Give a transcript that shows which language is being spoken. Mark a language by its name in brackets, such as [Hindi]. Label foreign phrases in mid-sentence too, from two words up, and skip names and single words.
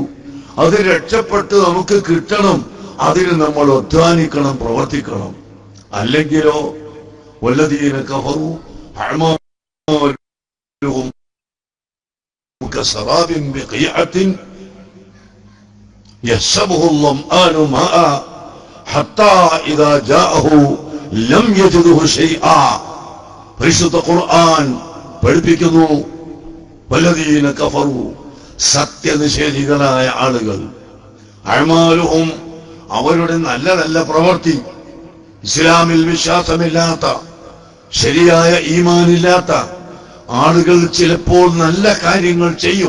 [Malayalam] അത് രക്ഷപ്പെട്ട് നമുക്ക് കിട്ടണം. അതിന് നമ്മൾ അധ്വാനിക്കണം, പ്രവർത്തിക്കണം. [Arabic] അല്ലെങ്കിലോ والذين كفروا أعمالهم كسراب بقيعة يحسبه الظمآن ماء حتى إذا جاءه لم يجده شيئا. [Malayalam] പരിശുദ്ധ ഖുർആൻ പഠിപ്പിക്കുന്നു, [Arabic] والذين كفروا, [Malayalam] സത്യനിഷേധികളായ ആളുകൾ, അഅ്മാലുഹും, അവരുടെ നല്ല നല്ല പ്രവൃത്തി, ഇസ്ലാമിൽ വിശ്വാസമില്ലാത്ത, ശരിയായ ഈമാനില്ലാത്ത ആളുകൾ ചിലപ്പോൾ നല്ല കാര്യങ്ങൾ ചെയ്യും.